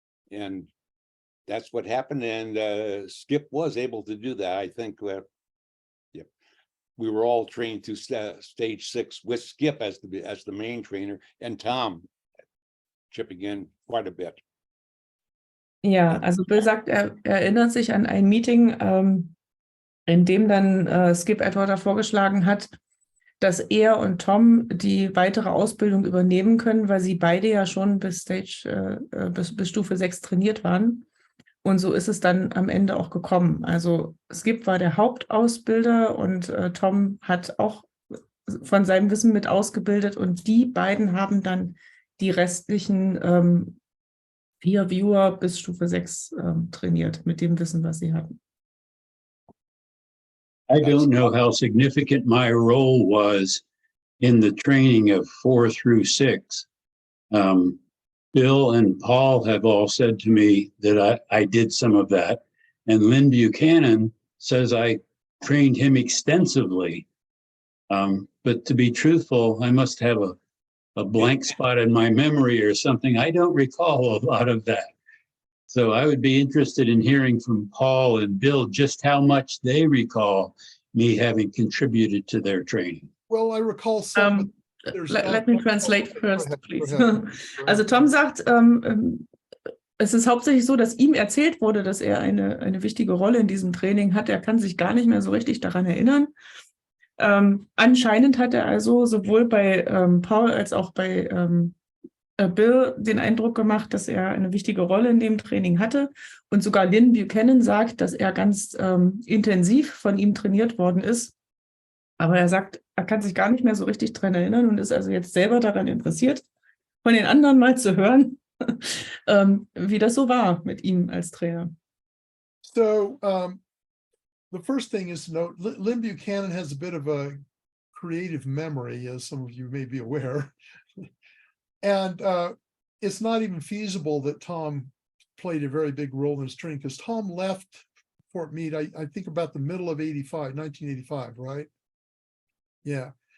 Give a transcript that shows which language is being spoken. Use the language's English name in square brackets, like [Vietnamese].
[English] And that's what happened. And Skip was able to do that. I think that we were all trained through stage 6 with Skip as the main trainer and Tom chipping in quite a bit. [German] Ja, also Bill sagt, er erinnert sich an ein Meeting, in dem dann Skip etwa vorgeschlagen hat, dass er und Tom die weitere Ausbildung übernehmen können, weil sie beide ja schon bis Stufe 6 trainiert waren. Und so ist es dann am Ende auch gekommen. Also Skip war der Hauptausbilder und Tom hat auch von seinem Wissen mit ausgebildet und die beiden haben dann die restlichen 4 Viewer bis Stufe 6 trainiert mit dem Wissen, was sie hatten. [English] I don't know how significant my role was in the training of 4 through 6. Bill and Paul have all said to me that I did some of that. And Lynn Buchanan says I trained him extensively. But to be truthful, I must have a blank spot in my memory or something. I don't recall a lot of that. So I would be interested in hearing from Paul and Bill just how much they recall me having contributed to their training. Well, I recall some. Let me translate first, please. Go ahead. [German] Also Tom sagt, es ist hauptsächlich so, dass ihm erzählt wurde, dass er eine wichtige Rolle in diesem Training hat. Er kann sich gar nicht mehr so richtig daran erinnern. Anscheinend hat er also sowohl bei Paul als auch bei Bill den Eindruck gemacht, dass er eine wichtige Rolle in dem Training hatte. Und sogar Lynn Buchanan sagt, dass er ganz intensiv von ihm trainiert worden ist. Aber er sagt, er kann sich gar nicht mehr so richtig daran erinnern und ist also jetzt selber daran interessiert, von den anderen mal zu hören, wie das so war mit ihm als Trainer. [English] So, the first thing is to note, Lynn Buchanan has a bit of a creative memory, as some of you may be aware. And it's not even feasible that Tom played a very big role in his training because Tom left Fort Meade, I think about the middle of 1985, right? Yeah.